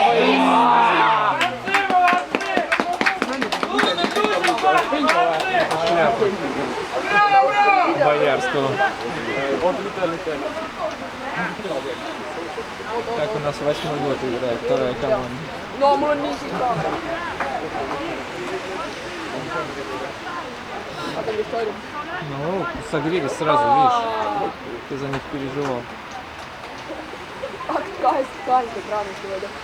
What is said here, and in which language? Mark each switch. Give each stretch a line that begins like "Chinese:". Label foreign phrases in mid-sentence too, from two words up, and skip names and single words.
Russian: Боярского. Как у нас 8-й год играет вторая команда.
Finnish: No, mulla on niin siinä kaamera.
Russian: Ну, согрелись сразу, видишь. Ты за них переживал. 80 граммов сегодня.